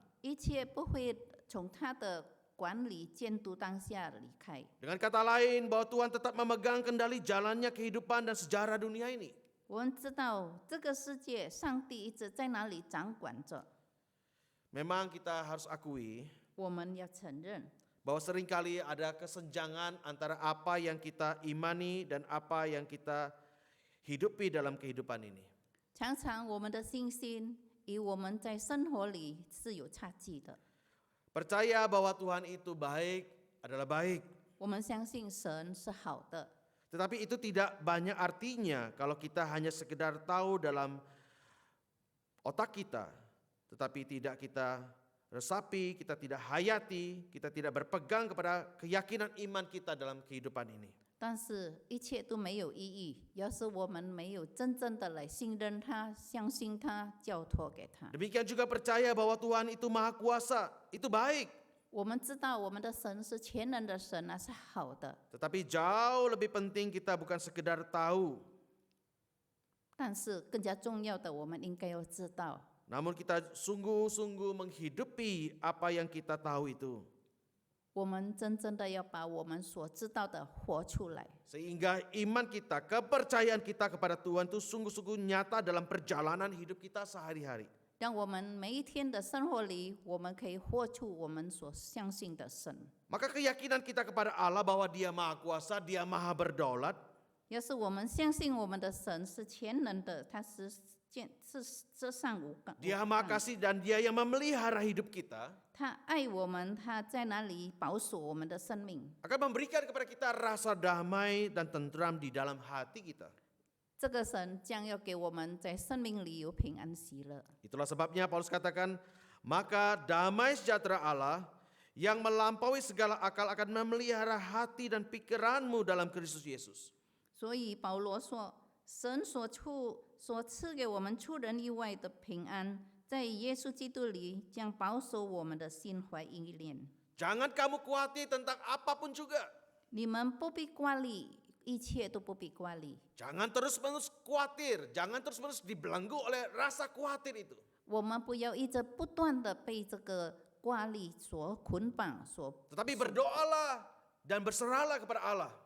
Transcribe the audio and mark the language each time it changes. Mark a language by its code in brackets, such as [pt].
[zh] 一切不会从他的管理监督当下离开。 [id] Dengan kata lain bahwa Tuhan tetap memegang kendali jalannya kehidupan dan sejarah dunia ini. [zh] 我们知道这个世界，上帝一直在哪里掌管着。 [id] Memang kita harus akui [zh] 我们要承认， [id] bahwa seringkali ada kesenjangan antara apa yang kita imani dan apa yang kita hidupi dalam kehidupan ini. [zh] 常常我们的信心与我们在生活里是有差距的。 [id] Percaya bahwa Tuhan itu baik adalah baik. [zh] 我们相信神是好的， [id] Tetapi itu tidak banyak artinya kalau kita hanya sekedar tahu dalam otak kita, tetapi tidak kita resapi, kita tidak hayati, kita tidak berpegang kepada keyakinan iman kita dalam kehidupan ini. [zh] 但是一切都没有意义，要是我们没有真正的来信任他、相信他、交托给他。 [id] Demikian juga percaya bahwa Tuhan itu Maha Kuasa, itu baik. [zh] 我们知道我们的神是全能的神，那是好的。 [id] Tetapi jauh lebih penting kita bukan sekedar tahu, [zh] 但是更加重要的，我们应该要知道， [id] namun kita sungguh-sungguh menghidupi apa yang kita tahu itu. [zh] 我们真正的要把我们所知道的活出来。 [id] Sehingga iman kita, kepercayaan kita kepada Tuhan itu sungguh-sungguh nyata dalam perjalanan hidup kita sehari-hari. [zh] 让我们每一天的生活里，我们可以活出我们所相信的神。 [id] Maka keyakinan kita kepada Allah bahwa Dia Maha Kuasa, Dia Maha Berdaulat, [zh] 要是我们相信我们的神是全能的，他是至上无杠， [id] Dia Maha Kasih dan Dia yang memelihara hidup kita, [zh] 他爱我们，他在哪里保守我们的生命。 [id] akan memberikan kepada kita rasa damai dan tentram di dalam hati kita. [zh] 这个神将要给我们在生命里有平安喜乐。 [id] Itulah sebabnya Paulus katakan, maka damai sejahtera Allah yang melampaui segala akal akan memelihara hati dan pikiranmu dalam Kristus Yesus. [zh] 所以保罗说，神所赐给我们出人意外的平安，在耶稣基督里将保守我们的心怀意念。 [id] Jangan kamu khawatir tentang apapun juga. [zh] 你们不必挂虑，一切都不必挂虑。 [id] Jangan terus-menerus khawatir, jangan terus-menerus dibelenggu oleh rasa khawatir itu. [zh] 我们不要一直不断的被这个挂虑所捆绑， [id] Tetapi berdoalah dan berserahlah kepada Allah.